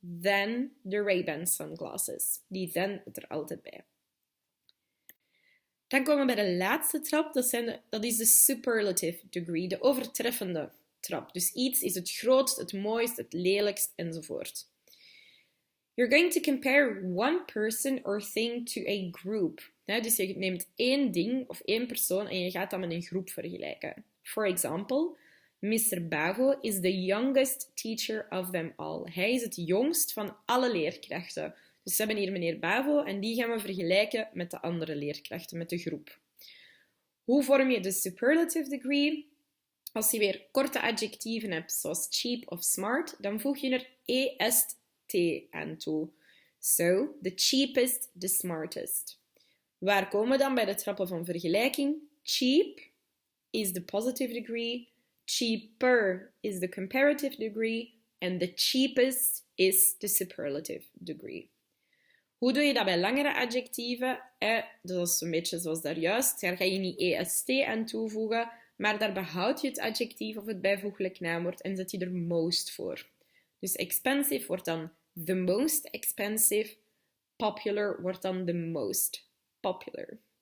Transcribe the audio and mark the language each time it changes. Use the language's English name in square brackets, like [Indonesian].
[English] than the Ray-Ban sunglasses. [Dutch] Die than het er altijd bij. Dan komen we bij de laatste trap. Dat is de superlative degree, de overtreffende trap. Dus iets is het grootst, het mooist, het lelijkst enzovoort. [English] You're going to compare one person or thing to a group. [Dutch] Dus je neemt één ding of één persoon en je gaat dat met een groep vergelijken. [English] For example, Mr. Bavo is the youngest teacher of them all. [Dutch] Hij is het jongst van alle leerkrachten. Dus we hebben hier meneer Bavo en die gaan we vergelijken met de andere leerkrachten, met de groep. Hoe vorm je de superlative degree? Als je weer korte adjectieven hebt, zoals cheap of smart, dan voeg je er est aan toe. [English] So, the cheapest, the smartest. [Dutch] Waar komen we dan bij de trappen van vergelijking? [English] Cheap is the positive degree, cheaper is the comparative degree, and the cheapest is the superlative degree. [Dutch] Hoe doe je dat bij langere adjectieven? Dat is een beetje zoals daarjuist. Daar ga je niet est aan toevoegen, maar daar behoud je het adjectief of het bijvoeglijk naamwoord en zet je er most voor. Dus expensive wordt dan the most expensive, popular wordt dan the most popular.